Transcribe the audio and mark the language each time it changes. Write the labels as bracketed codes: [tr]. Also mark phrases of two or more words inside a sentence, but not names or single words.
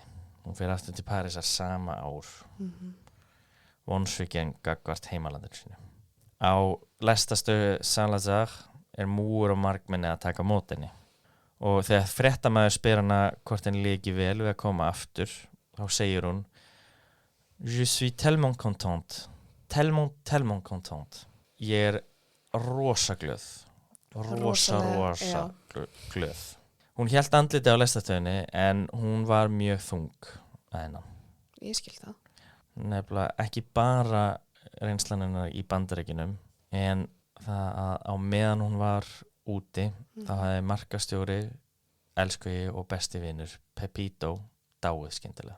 [is] Hún fer aftur til Parísar sama ár. Vonsvikinn gagnvart heimalandinu sínu. Á lestastöðu Saint-Lazare er múgur og margmenni að taka mót henni. Og þegar fréttamaður spyr hana hvort henni líki vel við að koma aftur, þá segir hún [fr] Je suis tellement contente. Tellement contente. [is] Ég er rosa glöð. Rosa glöð. Hún hélt andliti á lestastöðunni en hún var mjög þung að hennan. Ég skil það. Nefnilega ekki bara reynslan hennar í Bandaríkjunum en það að á meðan hún var úti þá hafði markastjóri, elskugi og besti vinur Pepito dáið skyndilega.